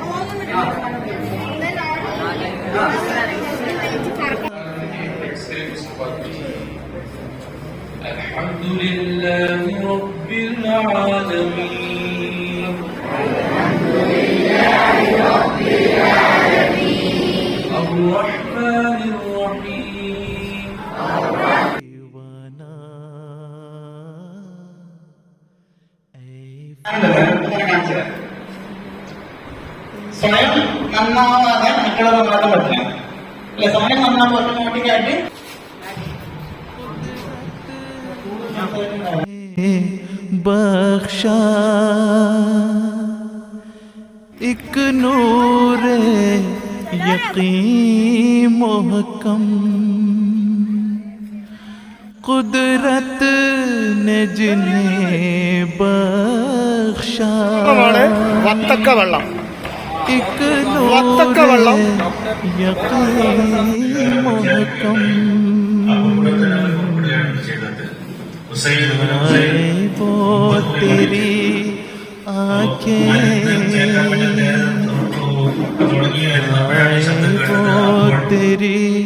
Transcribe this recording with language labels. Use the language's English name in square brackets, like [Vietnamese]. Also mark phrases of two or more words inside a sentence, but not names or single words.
[Arabic] الحمد لله رب العالمين الرحمن الرحيم [Malayalam] സ്വയം നന്നാവാതെ മറ്റുള്ളവർ നന്നാക്കാൻ പറ്റില്ല അല്ലെ? സ്വയം നന്നാകുമ്പോൾ ഓട്ടോമാറ്റിക്കായിട്ട് [Urdu] بخشا ایک نور یقین محکم، قدرت نے جنہیں بخشا ایک نور یقین محکم، وہ تیری آنکھیں، وہ تیری